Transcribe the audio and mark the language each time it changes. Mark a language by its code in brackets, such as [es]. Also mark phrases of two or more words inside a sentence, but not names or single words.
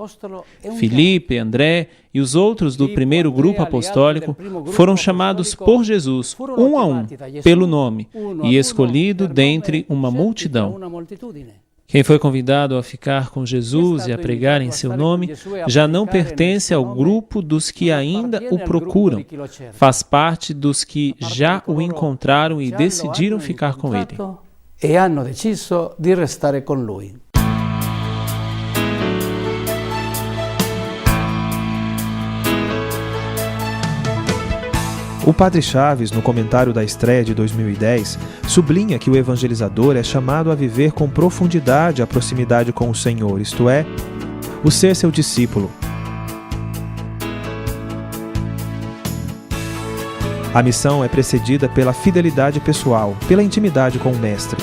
[pt] Filipe, André e os outros do primeiro grupo apostólico foram chamados por Jesus, um a um, pelo nome, e escolhido dentre uma multidão. Quem foi convidado a ficar com Jesus e a pregar em seu nome já não pertence ao grupo dos que ainda o procuram, faz parte dos que já o encontraram e decidiram ficar com ele. [it] e hanno deciso di restare con lui. [pt] O Padre Chaves, no comentário da estreia de 2010, sublinha que o evangelizador é chamado a viver com profundidade a proximidade com o Senhor, isto é, o ser seu discípulo. A missão é precedida pela fidelidade pessoal, pela intimidade com o Mestre.